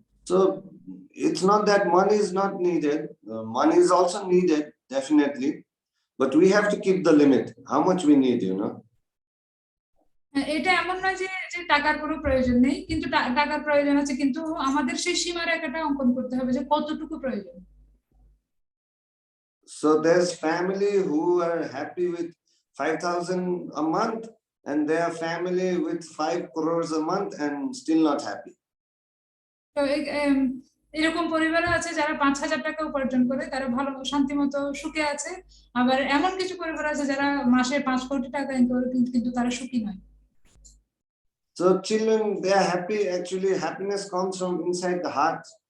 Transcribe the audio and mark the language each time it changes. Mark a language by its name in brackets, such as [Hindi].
[English] So it's not that money is not needed. Money is also needed, definitely. But we have to keep the limit, how much we need, you know. [Bangla] এটা এমন নয় যে টাকার কোনো প্রয়োজন নেই, কিন্তু টাকার প্রয়োজন আছে, কিন্তু আমাদের সেই সীমারেখাটা অঙ্কন করতে হবে যে কতটুকু প্রয়োজন। [English] So there's family who are happy with 5,000 a month, and there are family with 5 crores a month and still not happy. [Bangla] তো এরকম পরিবারও আছে যারা 5,000 টাকা উপার্জন করে তারা ভালো শান্তিমতো সুখে আছে, আবার এমন কিছু পরিবার আছে যারা মাসে 5 কোটি টাকা ইনকাম করে কিন্তু তারা সুখী নয়। [English] So children, they are happy. Actually, happiness comes from inside the heart.